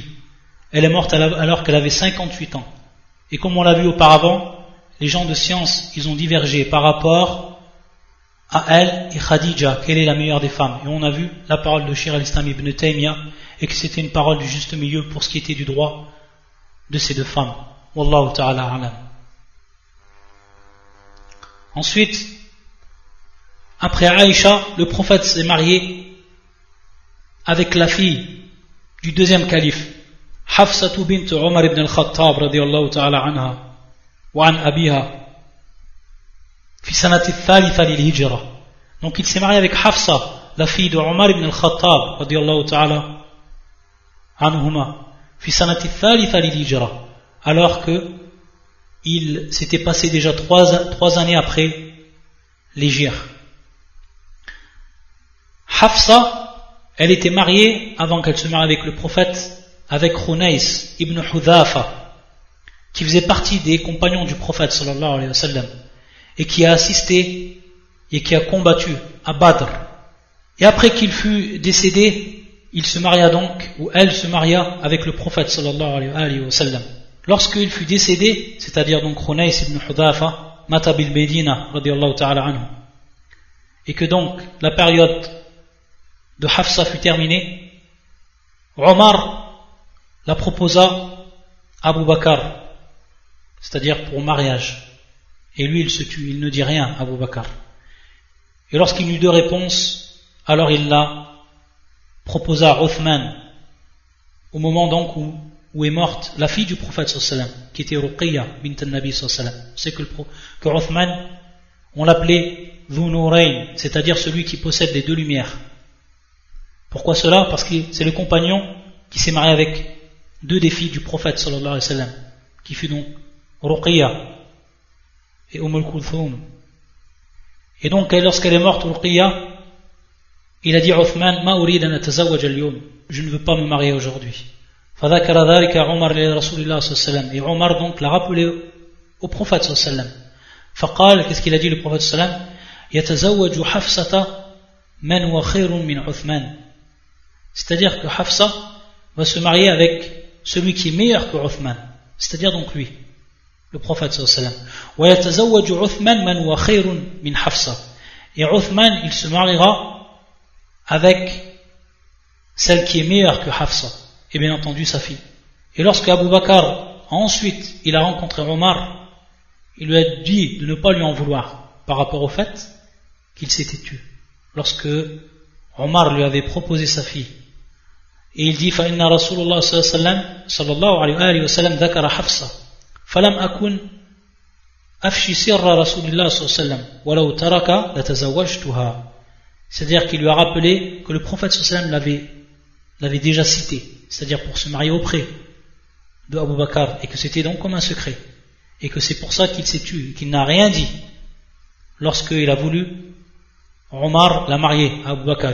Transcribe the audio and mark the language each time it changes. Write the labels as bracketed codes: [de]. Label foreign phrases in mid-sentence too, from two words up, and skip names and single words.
[fr] Elle est morte alors qu'elle avait 58 ans, et comme on l'a vu auparavant, les gens de science ils ont divergé par rapport à elle et Khadija, quelle est la meilleure des femmes. Et on a vu la parole de Shir al-Islam ibn Taymiyyah, et que c'était une parole du juste milieu pour ce qui était du droit de ces deux femmes. [ar] والله تعالى أعلم. [fr] Ensuite, après Aïcha, le prophète s'est marié avec la fille du deuxième calife, [ar] حفصة بنت عمر بن الخطاب رضي الله تعالى عنها وعن أبيها. [fr] Donc il s'est marié avec Hafsa, la fille de Omar ibn al-Khattab [ar] رضي الله تعالى عنهما في سنة ثالثة للهجرة, [fr] alors que il s'était passé déjà 3 années après l'hijra. Hafsa, elle était mariée avant qu'elle se marie avec le prophète avec Khunais ibn Hudhafa, qui faisait partie des compagnons du prophète [ar] صلى الله عليه وسلم, [fr] et qui a assisté et qui a combattu à Badr. Et après qu'il fut décédé, il se maria donc, ou elle se maria avec le prophète [ar] صلى الله عليه وسلم. [fr] Lorsqu'il fut décédé, c'est-à-dire donc Khunais ibn Hudhafa, [ar] مات بالمدينة رضي الله تعالى عنه, [fr] et que donc la période de Hafsa fut terminée, Omar la proposa à Abu Bakr, c'est-à-dire pour mariage. Et lui il se tue, il ne dit rien à Abu Bakr. Et lorsqu'il eut 2 réponses, alors il la proposa à Uthman, au moment donc où est morte la fille du prophète [ar] صلى الله عليه وسلم, [fr] qui était Ruqayya [ar] بنت النبي صلى الله عليه وسلم. [fr] C'est que Uthman, on l'appelait Dhu Nurayn, c'est-à-dire celui qui possède les 2 lumières. Pourquoi cela? Parce que c'est le compagnon qui s'est marié avec 2 des filles du prophète [ar] صلى الله عليه وسلم, [fr] qui fut donc Ruqayya et Kulthum. Et donc lorsqu'elle est morte Ruqayya, il a dit à Uthman, [ar] ما أريد أن أتزوج اليوم, [fr] je ne veux pas me marier aujourd'hui. [ar] فذكر ذلك عمر لرسول الله صلى الله عليه وسلم, [fr] et Omar donc l'a rappelé au prophète [ar] صلى الله عليه وسلم. فقال, [fr] qu'est-ce qu'il a dit le prophète [ar] صلى الله عليه وسلم يتزوج حفصة من هو خير من عثمان, [fr] c'est-à-dire que Hafsa va se marier avec celui qui est meilleur que Uthman, c'est-à-dire donc lui, le prophète [ar] صلى الله عليه وسلم. ويتزوج عثمان من هو خير من حفصة, [fr] et Uthman il se mariera avec celle qui est meilleure que Hafsa, et bien entendu sa fille. Et lorsque Abu Bakr ensuite il a rencontré Omar, il lui a dit de ne pas lui en vouloir par rapport au fait qu'il s'était tué. Lorsque Omar lui avait proposé sa fille Et il dit [ar] فإن رسول الله صلى الله عليه وسلم ذكر حفصة فلم أكن أفشي سر رسول الله صلى الله عليه وسلم ولو ترك لتزوجتها. [fr] C'est-à-dire qu'il lui a rappelé que le prophète [ar] صلى الله عليه وسلم [fr] l'avait déjà cité, c'est-à-dire pour se marier auprès de Abu Bakr, et que c'était donc comme un secret, et que c'est pour ça qu'il s'est tué, qu'il n'a rien dit lorsqu'il a voulu Omar la marier à Abu Bakr.